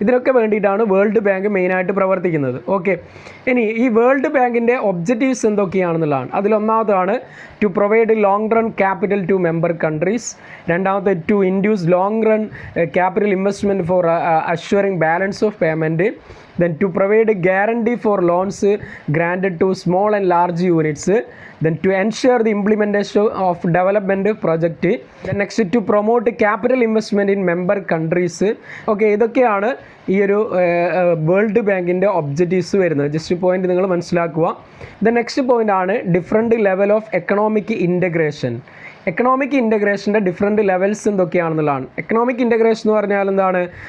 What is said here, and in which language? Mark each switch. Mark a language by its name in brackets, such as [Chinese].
[Malayalam] ഇതിനൊക്കെ വേണ്ടിയിട്ടാണ് world bank മെയിനായിട്ട് പ്രവർത്തിക്കുന്നത്. ഓക്കെ, ഇനി ഈ വേൾഡ് ബാങ്കിൻ്റെ objectives എന്തൊക്കെയാണെന്നുള്ളതാണ്. അതിലൊന്നാമതാണ് [English] To provide long run capital to member countries. [Malayalam] രണ്ടാമത്തെ [English] To induce long run capital investment four assuring balance of payment. Then to provide a guarantee for loans granted to small and large units. Then to ensure the implementation of development project. Then next to promote capital investment in member countries. [Malayalam] Okay, ഇതൊക്കെയാണ് ഈ ഒരു world ബാങ്കിൻ്റെ objectives വരുന്നത്. [English] just point [Malayalam] നിങ്ങൾ മനസ്സിലാക്കുക. [English] The next point ആണ് different level of economic integration. [Malayalam] Economic ഇൻ്റഗ്രേഷൻ്റെ different levels എന്തൊക്കെയാണെന്നുള്ളതാണ്. Economic integration എന്ന് പറഞ്ഞാൽ എന്താണ്?